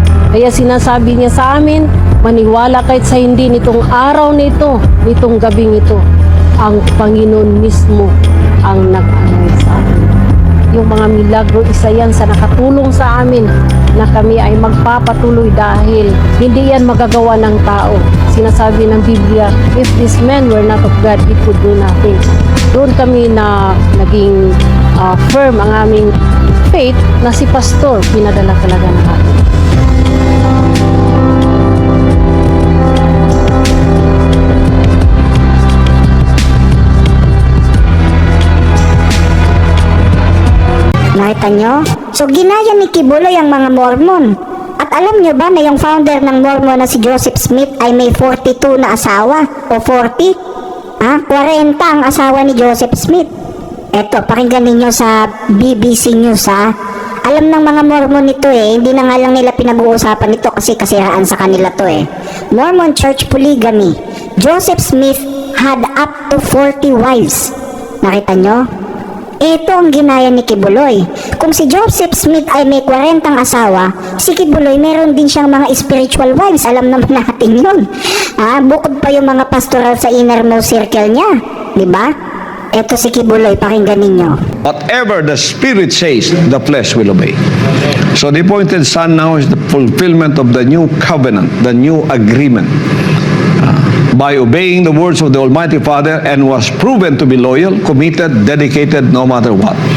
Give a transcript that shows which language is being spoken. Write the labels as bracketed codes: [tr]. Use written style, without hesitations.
[tl] Kaya sinasabi niya sa amin, maniwala kahit sa hindi nitong araw nito, nitong gabing ito, ang Panginoon mismo ang nag-anoint sa amin. yung mga milagro, isa yan sa nakatulong sa amin na kami ay magpapatuloy dahil hindi yan magagawa ng tao. Sinasabi ng Biblia, [en] if this man were not of God, he could do nothing. [tl] Doon kami na naging firm ang aming faith na si Pastor pinadala talaga ng atin. Nakita nyo? So ginaya ni Kibuloy ang mga Mormon. At alam nyo ba na yung founder ng Mormon na si Joseph Smith ay may 42 na asawa? O 40? 40 ang asawa ni Joseph Smith. Eto, pakinggan ninyo sa BBC News Alam ng mga Mormon ito hindi na nga lang nila pinag-uusapan ito kasi kasiraan sa kanila to Mormon Church Polygamy. [en] Joseph Smith had up to 40 wives. [tl] Nakita nyo? Ito ang ginaya ni Kibuloy. Kung si Joseph Smith ay may 40 asawa, si Kibuloy meron din siyang mga spiritual wives. Alam naman natin yun. Bukod pa yung mga pastoral sa innermost circle niya. Diba? Ito si Kibuloy, pakinggan ninyo. [en] Whatever the Spirit says, the flesh will obey. So the appointed Son now is the fulfillment of the new covenant, the new agreement. By obeying the words of the Almighty Father and was proven to be loyal, committed, dedicated no matter what.